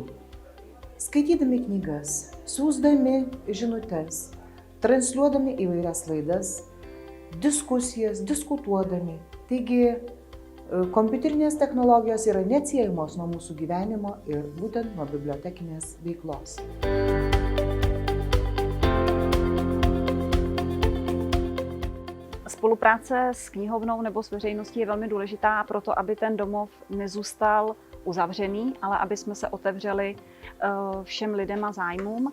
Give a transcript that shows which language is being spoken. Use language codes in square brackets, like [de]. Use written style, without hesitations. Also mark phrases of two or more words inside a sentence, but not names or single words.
[lt] Skaitydami knygas, siųsdami žinutes, transliuodami įvairias laidas, diskusijas, diskutuodami. Taigi, kompiuterinės technologijos yra neatsiejamos nuo mūsų gyvenimo ir būtent nuo bibliotekinės veiklos. [cs] Spolupráce s knihovnou nebo s veřejností je velmi důležitá proto, aby ten domov nezůstal uzavřený, ale aby jsme se otevřeli všem lidem a zájmům.